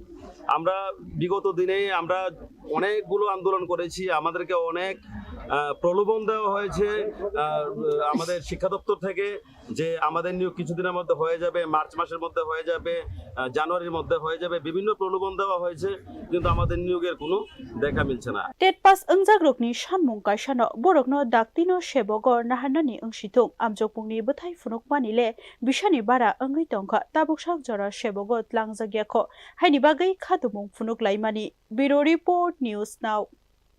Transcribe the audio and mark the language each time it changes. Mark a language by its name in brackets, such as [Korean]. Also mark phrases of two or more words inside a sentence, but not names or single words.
[Bangla] আমরা বিগত দিনে আমরা অনেকগুলো আন্দোলন করেছি, আমাদেরকে অনেক প্রলোভন দেওয়া হয়েছে আমাদের শিক্ষা দপ্তর থেকে যে আমাদের নিয়োগ কিছুদিনের মধ্যে হয়ে যাবে, মার্চ মাসের মধ্যে হয়ে যাবে, জানুয়ারির মধ্যে হয়ে যাবে, বিভিন্ন প্রলোভন দেওয়া হয়েছে, কিন্তু আমাদের নিয়োগের কোনো দেখা মিলছে না। [English] TET pass [Kok Borok] angjagrokni Sanmung kaisano borokno datino sebok naharnani angsitung amjokpungni bthai phunukmanile bishani bara angui tongkha tabuksak jora sebok tlangjagyakho haini bagai khadumung phunuklaimani [English] Bureau Report [Kok Borok] News Now।